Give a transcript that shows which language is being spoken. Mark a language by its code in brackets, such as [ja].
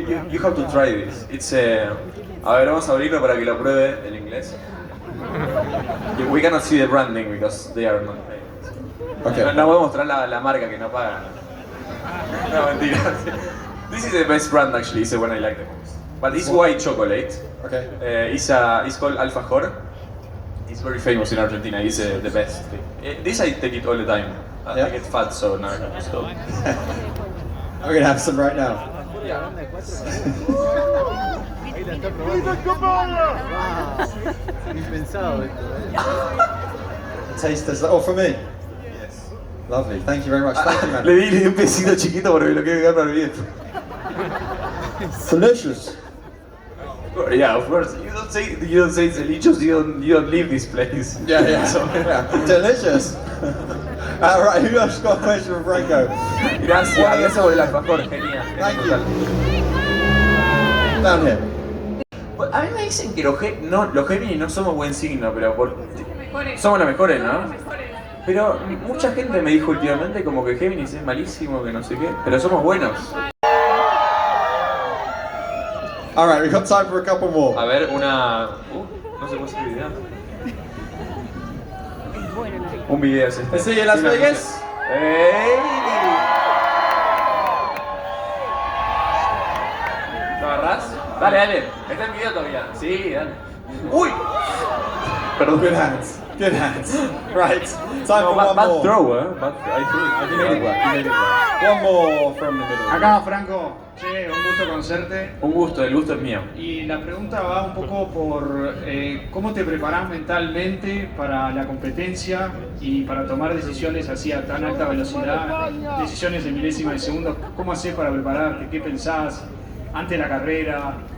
[en] You have to try this. It's [es] a ver, vamos a abrirlo para que lo pruebe en inglés. [en] We cannot see the branding because they are not paid. Okay. [es] No voy a mostrar la marca que no pagan. No, mentira. [en] This is the best brand actually, it's the one I like the most. But it's white chocolate. Okay. It's called alfajor. It's very famous in Argentina. It's the best thing. This I take it all the time. I Yeah? get fat, so now I have to stop. We're gonna have some right now. [es] Impensado esto. [en] Taste this. Oh, for me. Yes. Lovely. Thank you very much. Thank you, man. [es] Le di un besito chiquito porque me lo quiero quedar para el viejo. [en] Delicious. Yeah, of course. You don't say it's delicious. You don't leave this place. Yeah, yeah. So, Yeah. Delicious. All right. Who else got a question for Franco? [es] Gracias. Gracias por el alfajor. Genial. [en] Thank you. Down here. [es] A mí me dicen que los Géminis no somos buen signo, pero somos los mejores, ¿no? Pero mucha gente me dijo últimamente como que Géminis es malísimo, que no sé qué, pero somos buenos. [en] All right. We've got time for a couple more. [es] A ver, una... no se puede hacer video. Un video es este. [en] See you in Las Vegas. ¡Ey! [es] ¿Lo agarrás? Dale, dale. Está en video todavía. Sí, dale. ¡Uy! Perdón. [en] Good hands. Good hands. Right. Time No, for one bad more. throw, eh? I think it work. One more from the middle. [es] Acá, Franco. Che, un gusto conocerte. Un gusto, el gusto es mío. Y la pregunta va un poco por cómo te preparás mentalmente para la competencia y para tomar decisiones así a tan alta velocidad, decisiones de milésima de segundo. ¿Cómo haces para prepararte? ¿Qué pensás antes de la carrera?